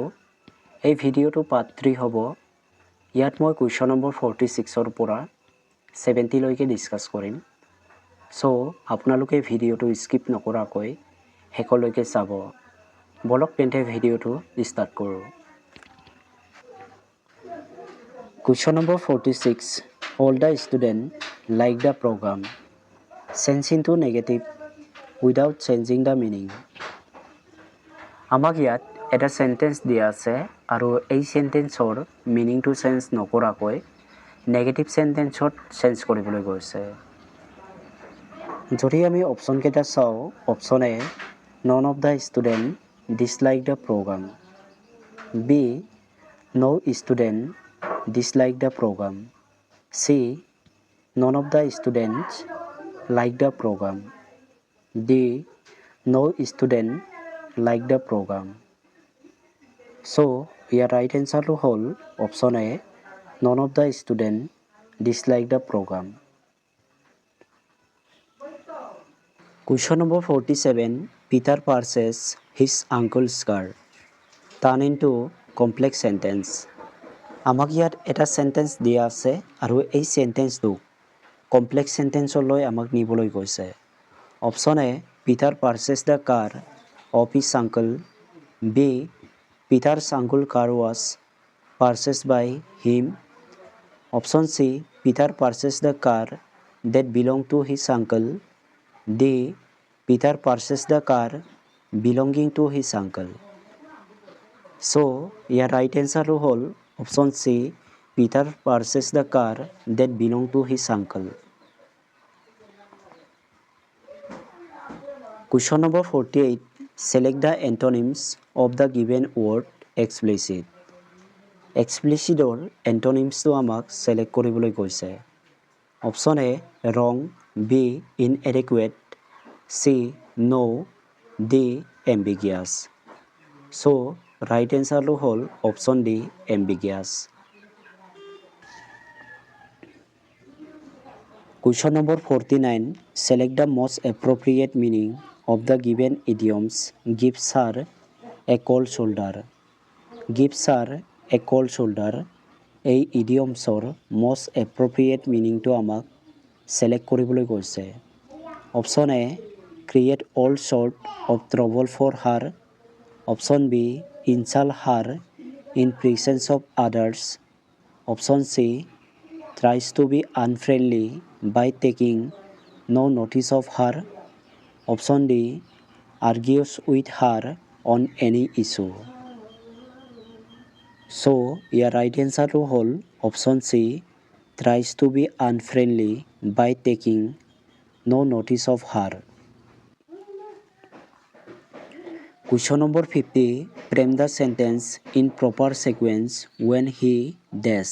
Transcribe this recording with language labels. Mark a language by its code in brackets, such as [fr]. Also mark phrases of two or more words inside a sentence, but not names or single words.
[as] এই ভিডিঅ'টো পাৰ্ট 3 হ'ব। ইয়াত মই [en] question number 46ৰ [as] পৰা 70 লৈকে ডিছকাছ কৰিম। সো আপোনালোকে ভিডিঅ'টো স্কিপ নকৰাকৈ শেষলৈকে চাব। বলক তেন্তে ভিডিঅ'টো ষ্টাৰ্ট কৰোঁ। [en] Question number 46. All the students like the program. Change into negative without changing the meaning. [as] আমাক ইয়াত এটা সেন্টেন্স দিয়া আছে আৰু এই [en] sentenceৰ meaningটো [as] চেঞ্জ নকৰাকৈ [en] negative sentenceত [as] চেঞ্জ কৰিবলৈ গৈছে। যদি আমি অপচন কেইটা চাওঁ, [en] option A none of the student dislike the program. B no student dislike the program. C none of the students like the program. D no student like the program. So your right answer to whole option A none of the students dislike the program. Question number 47. Peter purchases his uncle's car. Turn into complex sentence. [as] আমাক ইয়াত এটা সেন্টেন্স দিয়া আছে আৰু এই সেন্টেন্সটো [en] complex sentenceলৈ [as] আমাক নিবলৈ গৈছে। [en] Option A Peter purchase the car of his uncle. B Peter's uncle car was purchase by him. Option C Peter purchase the car that belong to his uncle. D Peter purchase the car belonging to his uncle. So your right answer হ'ল option C Peter purchased the car that belonged to his uncle. Question number 48. Select the antonyms of the given word explicit. Explicitৰ antonyms-টো [as] আমাক select কৰিবলৈ কৈছে। [en] Option A wrong, B inadequate, C no, D ambiguous. So right answer হ'ল option D ambiguous. Question number 49. Select the most appropriate meaning of the given idioms. Gives her a cold shoulder. Gives her a cold shoulder. [as] এই [en] idiomsৰ most appropriate meaningটো [as] আমাক select কৰিবলৈ কৈছে। [en] Option A create all sort of trouble for her. Option B insult her in presence of others. Option C tries to be unfriendly by taking no notice of her. Option D argues with her on any issue. So your right answer হ'ল option C tries to be unfriendly by taking no notice of her. Question number 50. Frame the sentence in proper sequence when he dash.